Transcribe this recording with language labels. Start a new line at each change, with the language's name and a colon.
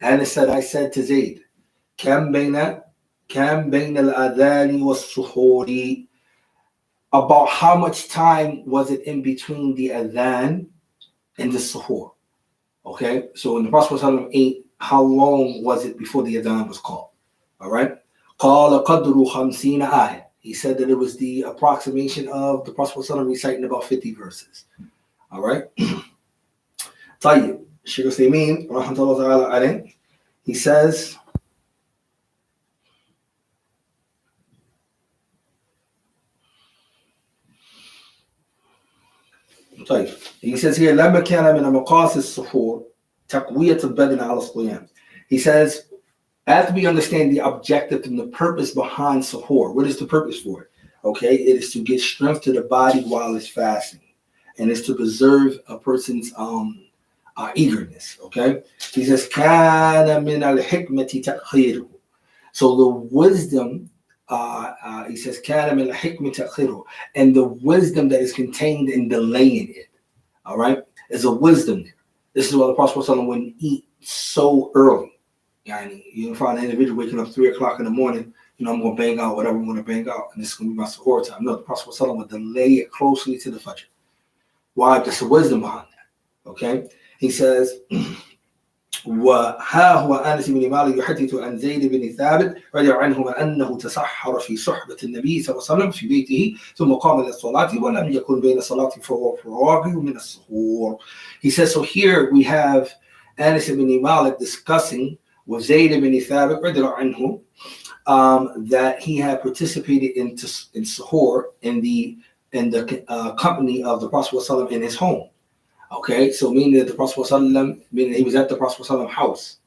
English: Anas said, I said to Zayd,
Arabic: كم بين الأذان والسحور,
English: about how much time was it in between the adhan and the suhoor? Okay, so when the Prophet ate, how long was it before the adhan was called? All right.
Arabic: قال قدر 50 آية.
English: He said that it was the approximation of the Prophet reciting about 50 verses. All right.
Arabic: طيب.
English: Shaykh Uthaymeen, rahmatullahi ta'ala alayh, he says, here,
Arabic: لما كان من مقاصد السحور تقوية البدن على الصيام.
English: He says, as we understand the objective and the purpose behind suhoor, what is the purpose for it? Okay, it is to give strength to the body while it's fasting, and it's to preserve a person's eagerness. Okay, he says,
Arabic: كان من الحكمة تأخيره.
English: So the wisdom, he says,
Arabic: كان من الحكمة تأخيره,
English: and the wisdom that is contained in delaying it. All right, there's a wisdom there. This is why the Prophet wouldn't eat so early. You find an individual waking up 3 o'clock in the morning, I'm going to bang out whatever I'm going to bang out, and this is going to be my suhoor time. No, the Prophet would delay it closely to the Fajr. Why? There's a wisdom behind that. Okay? He says,
Arabic: وها هو أنس بن مالك يحدث عن زيد بن ثابت رضي الله عنهما أنه تسحر في صحبة النبي صلى الله عليه وسلم في بيته ثم قام للصلاة ولم يكن بين صلاة فهو فراغ من السحور.
English: He says, so here we have Anas ibn Malik discussing with Zayd ibn Thabit رضي الله عنه, that he had participated in suhoor in the in the company of the Prophet ﷺ in his home. Okay, so meaning that the Prophet ﷺ, meaning he was at the Prophet ﷺ house.